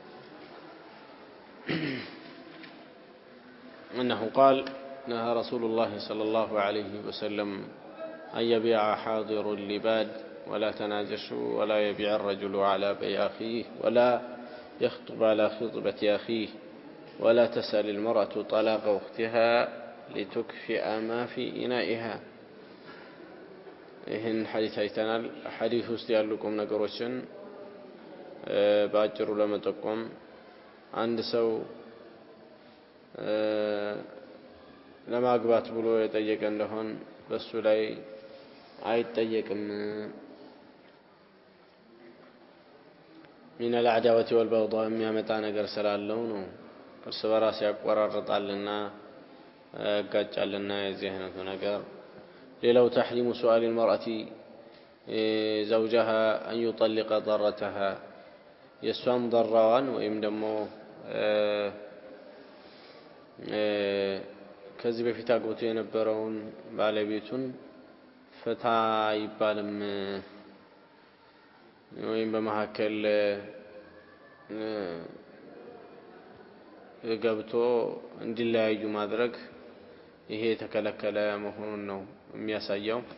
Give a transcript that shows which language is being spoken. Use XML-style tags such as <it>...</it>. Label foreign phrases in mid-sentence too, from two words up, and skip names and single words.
<ar>أنه قال نهى رسول الله صلى الله عليه وسلم أن يبيع حاضر اللباد ولا تناجشوا ولا يبيع الرجل على بيع أخيه ولا يخطب على خطبة أخيه ولا تسأل المرأة طلاق أختها لتكفئ ما في إنائها.</ar> <am>ይህን ሐዲስ አይተናል። ሐዲስ ውስጥ ያሉ ቁም ነገሮችን በአጭሩ ለመጠቆም አንድ ሰው ለማግባት ብሎ የጠየቀ እንደሆነ በሱ ላይ አይጠየቅም።</am> <ar>من العداوة والبغضاء</ar> <am>የሚያመጣ ነገር ስላለው ነው። እርስ በራስ ያቆራርጣልና ያጋጫልና የዚህ አይነቱ ነገር ሌላው</am> <ar>تحريم سؤال المرأة زوجها أن يطلق ضرتها</ar> <am>የሷም ضራዋን ወይም ደግሞ ከዚህ በፊት አግብቶ የነበረውን ባለቤቱን ፈታ ይባልም ወይም በመሐከል ገብቶ እንዲለያዩ ማድረግ ይሄ ተከለከለ መሆኑን ነው የሚያሳየው።</am>